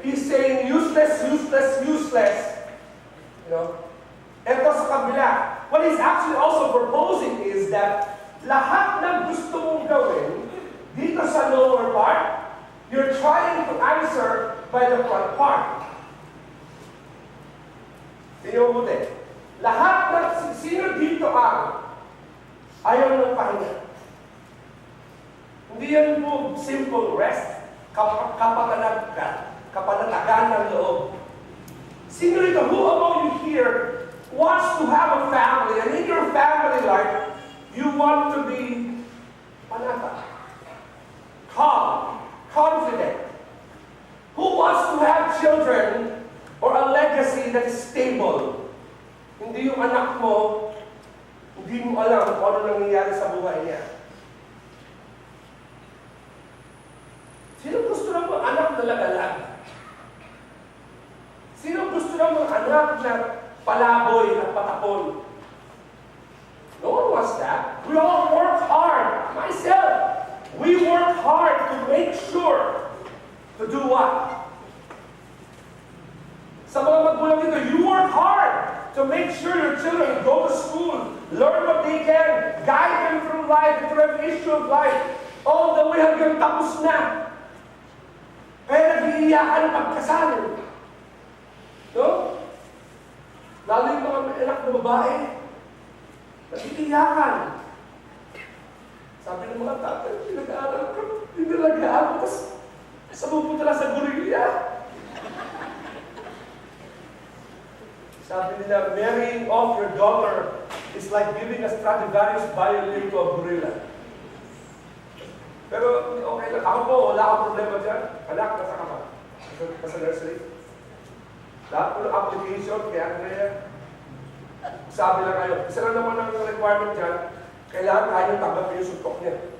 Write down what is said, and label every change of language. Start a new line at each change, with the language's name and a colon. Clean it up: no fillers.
English: He's saying useless. You know?
Filipino: Ito sa kabila.
English: What he's actually also proposing is that
Filipino: lahat ng gusto mong gawin dito sa
English: lower part, you're trying to answer by the front part.
Filipino: Sino buti? Lahat ng sino dito ang ayaw ng pahinga. Hindi yan po simple rest, kapanatagan ng loob. Sino dito,
English: who among you here wants to have a family, and in your family life, you want to be panata, calm, confident. Who wants to have children or a legacy that is stable?
Filipino: Hindi yung anak mo, hindi mo alam kung ano nangyayari sa buhay niya. Sino gusto ng mga anak na lagalag? Sino gusto ng mga anak na palaboy at patapon?
English: No one wants that. We all work hard. Myself, we work hard to make sure to do what? Sa mga magulang dito, you work hard to make sure your children go to school, learn what they can, guide them through life, through every issue of life, all the way
Filipino: hanggang tapos na. Kaya nag-iiyakan pagkasal. No? Lalo yung mga anak na babae, nag-iiyakan. Sabi ng mga tatay, pinag-aaral ko, pinag-aaral ko, tapos sabupunta lang sa gorilla. Sabi nila,
English: marrying off your daughter is like giving a Stradivarius violin to a gorilla.
Filipino: Pero okay lang. Ako po, wala akong problema dyan. Anak, nasa ka ba? Nasa nursery. Lahat po ng application, kaya sabi lang kayo, isa lang naman ang requirement dyan, kailangan kayo tanggapin yung suntok niya.